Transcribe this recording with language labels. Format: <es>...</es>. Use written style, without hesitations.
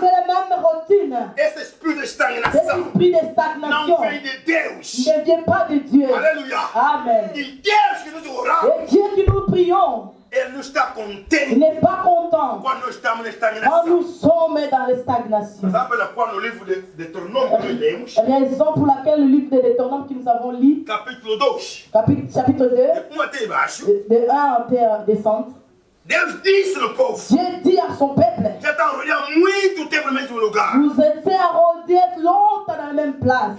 <fr>fait la même routine.</fr> <pt>Esse espírito de</pt> <fr>Cet</fr> <pt>estagnação</pt> <fr>esprit de</fr> <pt>não</pt> <fr>stagnation</fr> <pt>vem de Deus.</pt> <fr>ne vient pas de Dieu.</fr> <pt>Aleluia.</pt> <fr>Amen.</fr> <pt>E Deus que nos oramos,</pt> <fr>Et Dieu qui nous prions,</fr> <pt>Ele não está</pt> <fr>il</fr> <pt>contente</pt> <fr>n'est pas content</fr> <pt>quando nós estamos na</pt> <fr>quand</fr> <pt>estagnação.</pt> <fr>nous sommes dans la stagnation.</fr> <pt>Sabe pela qual no livro de Deuteronômio que lemos,</pt> <fr>Raison pour laquelle le livre de Deutéronome que nous avons lu,</fr> <pt>capítulo 2,</pt> <fr>chapitre 2,</fr> <pt>de 1 até embaixo,</pt> <fr>de 1 à descente,</fr> <pt>Deus disse no povo,</pt> <fr>Dieu dit à son peuple,</fr> <pt>já está olhando muito tempo no mesmo lugar.</pt> <fr>vous êtes arrondis longtemps dans la même place.</fr>